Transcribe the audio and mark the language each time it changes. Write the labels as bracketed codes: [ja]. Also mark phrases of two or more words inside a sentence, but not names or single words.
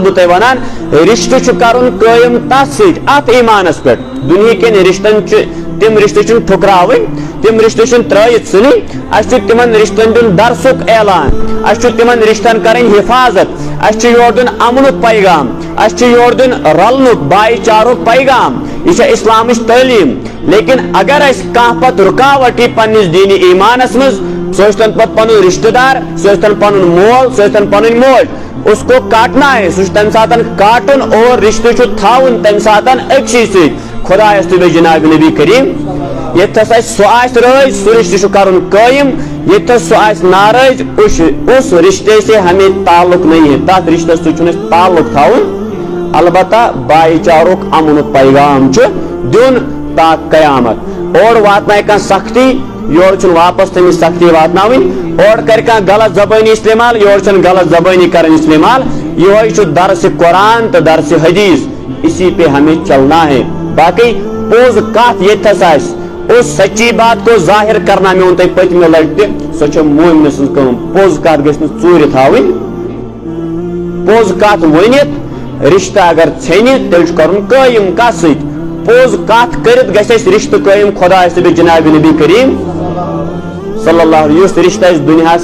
[ks] بہٕ تۄہہِ ونان رشتہٕ چھُ کرُن قٲیِم تتھ سۭتۍ اتھ ایمانس پٮ۪ٹھ دُنہیٖکٮ۪ن رشتن چھِ تم رشتہٕ چھِنہٕ ٹھُکراوٕنۍ تم رشتہٕ چھِنہٕ ترٲیِتھ ژھٕنٕنۍ اَسہِ چھُ تِمن رشتن دیُن درسُک اعلان اَسہِ چھُ تِمن رشتن کرٕنۍ حفاظت اَسہِ چھُ یورٕ دیُن امنُک پیغام اَسہِ چھُ یورٕ دیُن رلنُک بھایی چارُک پیغام یہ چھِ اسلامٕچ تعلیٖم لیکن اگر اَسہِ کانٛہہ پتہٕ رُکاوٹ یی پننِس دیٖنی ایمانس منٛز سُہ ٲسۍتن پتہٕ پنُن رشتہٕ دار سُہ ٲسۍتن پنُن مول سُہ ٲسۍتن پنٕنۍ موج [ur] اس کو کاٹنا ہے [ks] سُہ چھُ تمہِ ساتہٕ کاٹُن اور رشتہٕ چھُ تھاوُن تمہِ ساتہٕ أکسٕے سۭتۍ خدایس تہٕ بیٚیہِ جناب نبی کریم ییٚتھس اَسہِ سُہ آسہِ رٲضۍ سُہ رشتہٕ چھُ کرُن قٲیِم ییٚتھس سُہ آسہِ ناراض [ur] اس رشتے سے ہمیں تعلق نہیں ہے [ks] تتھ رشتس سۭتۍ چھُنہٕ اَسہِ تعلق تھاوُن البتہ بھایی چارُک امنُک پیغام چھُ دیُن تا قیامت اور واتنایہِ کانٛہہ سختی یور چھُنہٕ واپس تٔمِس سختی واتناوٕنۍ اور کرِ کانٛہہ غلط زبٲنی استعمال یور چھنہٕ غلط زبٲنی کرٕنۍ استعمال یہوے چھُ درسِ قرآن تہٕ درسِ حدیث [ur] اسی پہ ہمیں چلنا ہے [ks] باقی پوز کتھ ییٚتھس آسہِ [ur] اس سچی بات کو ظاہر کرنا [ks] مےٚ ووٚن تۄہہِ پٔتمہِ لٹہِ تہِ سۄ چھِ مومنہٕ سٕنٛز کٲم پوٚز کتھ گژھِ نہٕ ژوٗرِ تھاوٕنۍ پوٚز کتھ ؤنِتھ رشتہٕ اگر ژھیٚنہِ تیٚلہِ چھُ کرُن قٲیِم کتھ سۭتۍ پوٚز کتھ کٔرِتھ گژھِ اَسہِ رشتہٕ قٲیِم خۄدایس تہٕ بیٚیہِ جناب نبی کریم [ar] صلی اللہ علیہ [ks] یُس رشتہٕ اَسہِ دُنیاہس